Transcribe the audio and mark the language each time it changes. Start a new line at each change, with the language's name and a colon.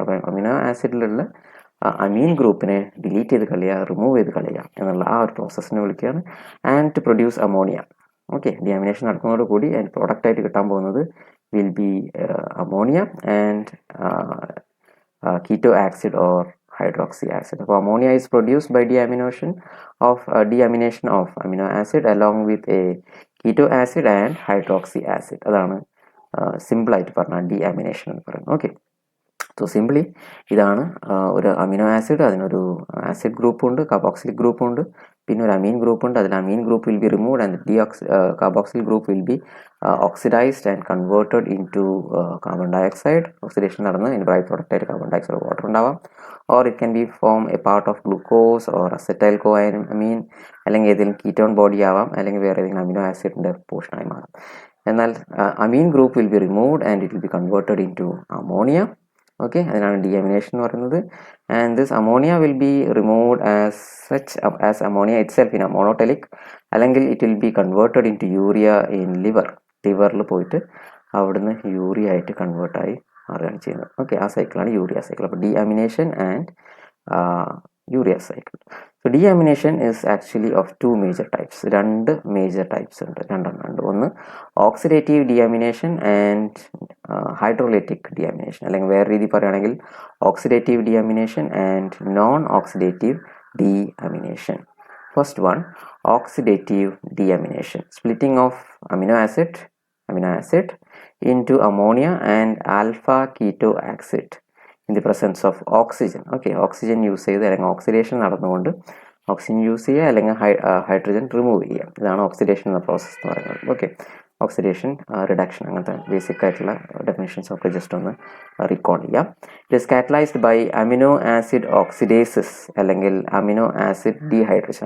Malayalam: അപ്പോൾ അമിനോ ആസിഡിലുള്ള അമീൻ ഗ്രൂപ്പിനെ ഡിലീറ്റ് ചെയ്ത് കളയുക, റിമൂവ് ചെയ്ത് കളയുക എന്നുള്ള ആ ഒരു പ്രോസസ്സിനെ വിളിക്കുകയാണ്.
English: And to produce ammonia. Okay.
Malayalam: ഡീഅമിനേഷൻ നടക്കുന്നതോടുകൂടി അതിൻ്റെ പ്രോഡക്റ്റ് ആയിട്ട് കിട്ടാൻ പോകുന്നത്
English: Will be ammonia and keto acid or hydroxy acid. അപ്പോൾ ammonia is produced by deamination of amino acid along with a keto acid and hydroxy acid.
Malayalam: അതാണ് simple ആയിട്ട് പറഞ്ഞാൽ ഡീഅമിനേഷൻ എന്ന് പറയുന്നത്. ഓക്കെ. സോ സിംപ്ലി ഇതാണ് ഒരു അമിനോ ആസിഡ്, അതിനൊരു acid group ഉണ്ട്, കാർബോക്സിലിക് ഗ്രൂപ്പ് ഉണ്ട്, പിന്നെ ഒരു അമീൻ ഗ്രൂപ്പ് ഉണ്ട്.
English: അതിൽ amine group will be removed and carboxyl group will be oxidised and converted into carbon dioxide.
Malayalam: Oxidation നടന്ന് അതിൻ്റെ ബൈ പ്രോഡക്റ്റ് ആയിട്ട് കാർബൺ ഡയോക്സൈഡ് വാട്ടർ ഉണ്ടാവാം,
English: or it can be form a part of glucose or acetyl കോഅമീൻ,
Malayalam: അല്ലെങ്കിൽ ഏതെങ്കിലും ketone body ആവാം, അല്ലെങ്കിൽ വേറെ ഏതെങ്കിലും അമിനോ ആസിഡിൻ്റെ പോർഷനായി മാറാം.
English: എന്നാൽ amine group will be removed and it will be converted into ammonia.
Malayalam: Okay, അതിനാണ് ഡീഅമിനേഷൻ എന്ന് പറയുന്നത്.
English: and this ammonia will be removed as ammonia itself in a monotelic,
Malayalam: അല്ലെങ്കിൽ
English: it will be converted into urea in
Malayalam: ലിവറിൽ പോയിട്ട് അവിടുന്ന് urea ആയിട്ട് കൺവേർട്ടായി മാറുകയാണ് ചെയ്യുന്നത്. Okay, ആ സൈക്കിളാണ് യൂറിയ സൈക്കിൾ. അപ്പോൾ ഡീഅമിനേഷൻ and urea cycle.
English: So deamination is actually of two major types.
Malayalam: രണ്ട് major types ഉണ്ട്, രണ്ടെണ്ണം ഉണ്ട്. ഒന്ന് oxidative deamination and hydrolytic deamination, അല്ലെങ്കിൽ വേറെ രീതി പറയുകയാണെങ്കിൽ oxidative deamination and non oxidative deamination.
English: First one, oxidative deamination, splitting of amino acid into ammonia and alpha keto acid in the presence of oxygen.
Malayalam: Okay, oxygen use ചെയ്ത് അല്ലെങ്കിൽ oxidation നടന്നുകൊണ്ട് oxygen use ചെയ്യുക അല്ലെങ്കിൽ hydrogen remove ചെയ്യുക, ഇതാണ് oxidation എന്ന process എന്ന് പറയുന്നത്. ഓക്കെ, ഓക്സിഡേഷൻ, റിഡക്ഷൻ, അങ്ങനത്തെ ബേസിക് ആയിട്ടുള്ള ഡെഫിനേഷൻസ് ഒക്കെ ജസ്റ്റ് ഒന്ന് റീകോൾ ചെയ്യാം.
English: It is catalysed by amino acid oxidases അല്ലെങ്കിൽ amino acid dehydration.